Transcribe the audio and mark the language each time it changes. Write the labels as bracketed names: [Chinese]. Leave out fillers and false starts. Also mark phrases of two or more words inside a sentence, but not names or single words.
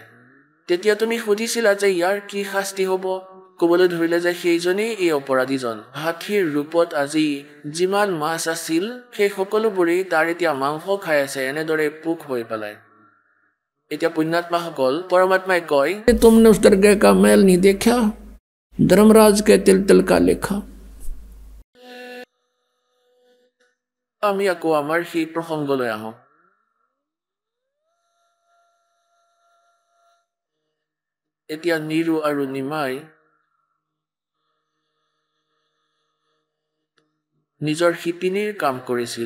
[Assamese] তেতিয়া তুমি সুধিছিলা যে ইয়াৰ কি শাস্তি হ'ব। ক'বলৈ ধৰিলে যে সেইজনেই এই অপৰাধীজন। হাতীৰ ৰূপত আজি যিমান মাছ আছিল সেই সকলোবোৰেই তাৰ এতিয়া মাংস খাই আছে, এনেদৰে পোক হৈ পেলাই। এতিয়া পুণ্যাত্মাসকল, পৰমাত্মাই কয়, [Hindi] तुमने उस दरगाह का मेल नहीं देखा, धर्मराज के तिल तिल का लेखा। [Assamese] আমি আকৌ আমাৰ সেই প্ৰসংগলৈ আহোঁ। এতিয়া নীৰু আৰু নিমাই নিজৰ শিপিনীৰ কাম কৰিছিল।